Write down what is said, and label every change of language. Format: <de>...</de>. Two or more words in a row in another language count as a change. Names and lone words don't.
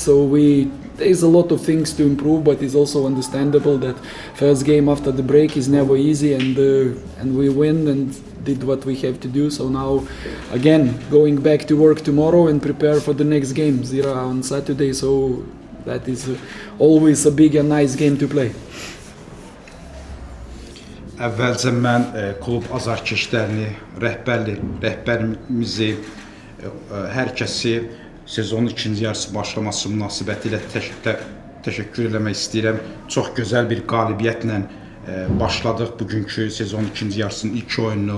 <en>So there's a lot of things to improve, but it's also understandable that first game after the break is never easy, and we win and did what we have to do. So now again going back to work tomorrow and prepare for the next game, Zira on Saturday. So that is always a big and nice game to play.</en> <az>Əvvəlcə mən klub azarkeşlərini, rəhbərimizi, hər kəsi sezonun ikinci yarısı başlaması münasibətilə təşəkkür eləmək istəyirəm. Çox gözəl bir qalibiyyətlə başladıq bugünkü sezonun ikinci yarısının ilk oyununu.</az>